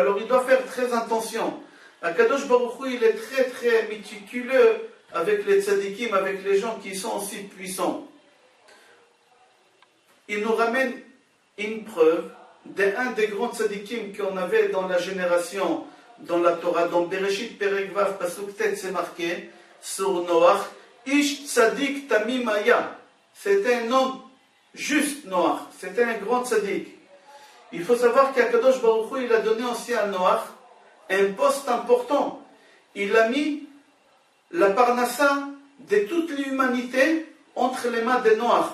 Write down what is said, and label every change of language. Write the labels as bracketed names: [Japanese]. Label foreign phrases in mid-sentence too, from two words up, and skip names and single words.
[French] Alors il doit faire très attention. Akadosh Baruch Hu, il est très très méticuleux avec les tzaddikim, avec les gens qui sont aussi puissants. Il nous ramène une preuve d'un des grands tzaddikim qu'on avait dans la génération, dans la Torah, dans Bereshit [Hebrew] פרק ו, פסוק ט, [French] c'est marqué, sur Noach, [Hebrew] איש צדיק תמים היה. [French] C'était un homme juste, Noach. C'était un grand tzaddik. Il faut savoir qu'Akadosh Baruch Hu, il a donné aussi à Noach un poste important. Il a mis la parnassa de toute l'humanité entre les mains de Noach.